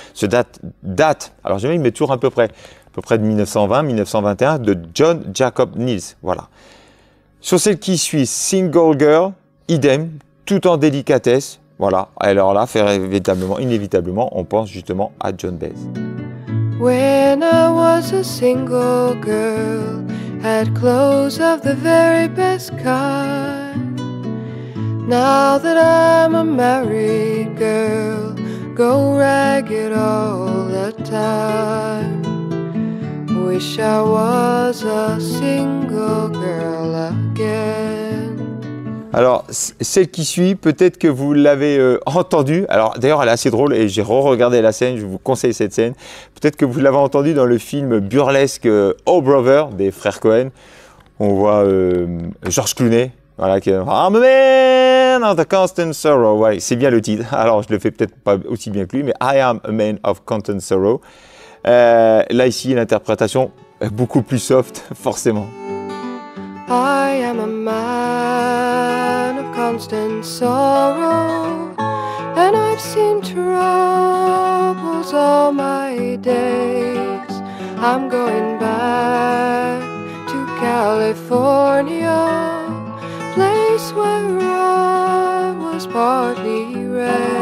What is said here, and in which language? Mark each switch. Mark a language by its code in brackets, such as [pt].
[fr] Ce date, alors je vais y mettre toujours à peu près de 1920-1921, de John Jacob Niels. Voilà. Sur celle qui suit, Single Girl, idem, tout en délicatesse. Voilà, alors là, inévitablement, on pense justement à John Baez. [en] When I was a single girl, had clothes of the very best kind. Now that I'm a married girl, go ragged all the time. Wish I was a single girl again. [fr] Alors, celle qui suit, peut-être que vous l'avez entendue. Alors, d'ailleurs, elle est assez drôle et j'ai re-regardé la scène. Je vous conseille cette scène. Peut-être que vous l'avez entendue dans le film burlesque Oh Brother des frères Cohen. On voit George Clooney, voilà, qui est I'm a man of the constant sorrow. Ouais, c'est bien le titre. Alors, je le fais peut-être pas aussi bien que lui, mais I am a man of constant sorrow. Là, ici, l'interprétation est beaucoup plus soft, forcément. [en] I am a man of constant sorrow, and I've seen troubles all my days. I'm going back to California, place where I was partly raised.